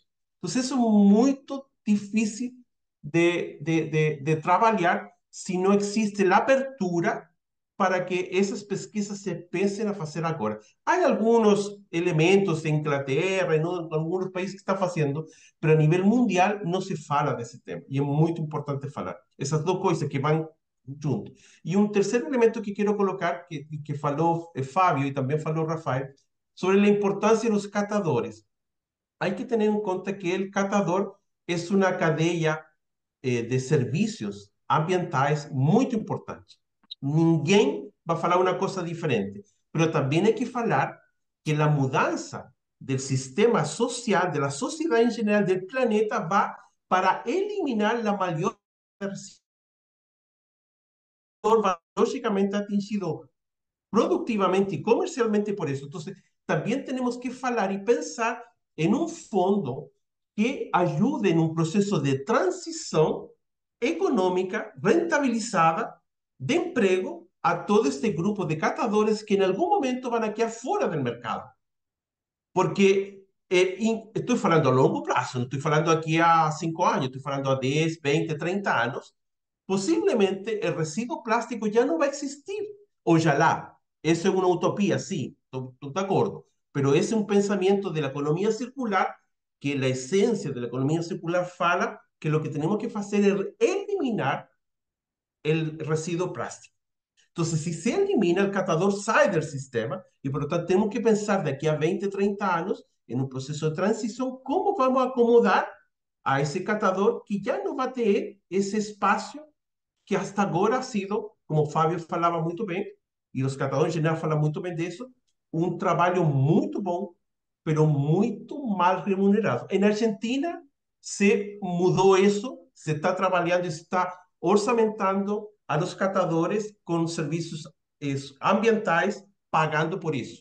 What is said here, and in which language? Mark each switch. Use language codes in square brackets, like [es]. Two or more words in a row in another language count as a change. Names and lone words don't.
[es] Entonces, eso es muy difícil de trabajar si no existe la apertura para que esas pesquisas se empiecen a hacer ahora. Hay algunos elementos en Inglaterra y en algunos países que están haciendo, pero a nivel mundial no se [pt] fala desse tema. E é muito importante falar. Essas duas coisas que vão junto. E um terceiro elemento que quero colocar, que falou Fábio e também falou Rafael, sobre a importância dos catadores. [es] Hay que tener en cuenta que el catador es una cadena de servicios [pt] ambientais muito importante. Ninguém vai falar uma coisa diferente, mas também é que falar que a mudança do sistema social, da sociedade em geral, do planeta, vai para eliminar a maior lógicamente atingido [es] productivamente y comercialmente por eso. Entonces, también tenemos que hablar y pensar en un fondo que ayude en un proceso de transición económica rentabilizada de empleo a todo este grupo de catadores que en algún momento van a quedar fuera del mercado. [pt] Porque estou falando a longo prazo, não estou falando aqui a 5 anos, estou falando a 10, 20, 30 anos. Possivelmente o resíduo plástico já não vai existir. Ojalá. Isso é uma utopia, sim, estou de acordo. Pero esse é um pensamento da economia circular, que a essência da economia circular fala que o que temos que fazer é eliminar o resíduo plástico. [es] Entonces, si se elimina, el catador sale del sistema y por lo tanto tenemos que pensar de aquí a 20, 30 años en un proceso de transición, cómo vamos a acomodar a ese catador que ya no va a tener ese espacio que hasta agora ha sido, como Fábio [pt] falava muito bem, e os catadores em geral falam muito bem disso, um trabalho muito bom, [es] pero [pt] muito mal remunerado. Na Argentina se mudou isso, se está trabalhando, está orçamentando [es] a los [pt] catadores com serviços ambientais, pagando por isso.